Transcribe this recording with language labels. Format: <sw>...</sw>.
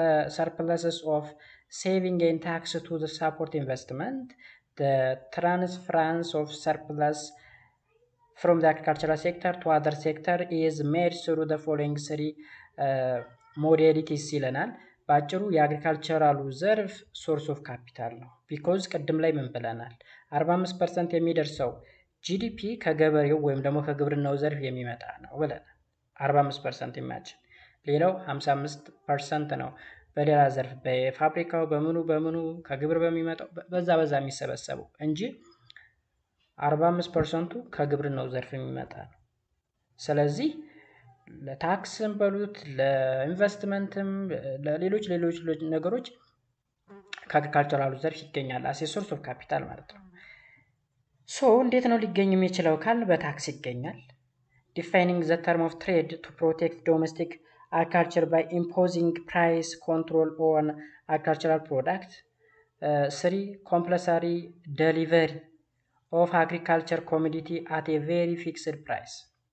<en>surpluses of saving and tax to the support investment, the transference of surplus from the agricultural sector to other sector is made through the following three modalities</en> <am>ይለናል። ባጭሩ የአግሪካልቸራሉ ዘርፍ ሶርስ ኦፍ ካፒታል ነው። ቢኮዝ ቅድም ላይ ምን ብለናል? 45% የሚደርሰው ጂዲፒ ከገበሬው ወይም ደግሞ ከግብርናው ዘርፍ የሚመጣ ነው ብለናል። 45% ኢማጂን። ሌላው 55% ነው በሌላ ዘርፍ በፋብሪካው በምኑ ከግብር በሚመጣው በዛ የሚሰበሰቡ እንጂ 45%ቱ ከግብርናው ዘርፍ የሚመጣ ነው። ስለዚህ ለታክስም በሉት ለኢንቨስትመንትም ለሌሎች ነገሮች ከአግሪካልቸራሉ ዘርፍ ይገኛል አሴ ሶርስ ኦፍ ካፒታል ማለት ነው። ሶ እንዴት ነው ሊገኝ የሚችለው ካልን በታክስ ይገኛል።</am> <en>ዲፋይኒንግ ዘ ተርም ኦፍ ትሬድ ቱ ፕሮቴክት ዶሜስቲክ agriculture by imposing price control on agricultural product. 3. Compulsory delivery of agriculture commodity at a very fixed price.</en>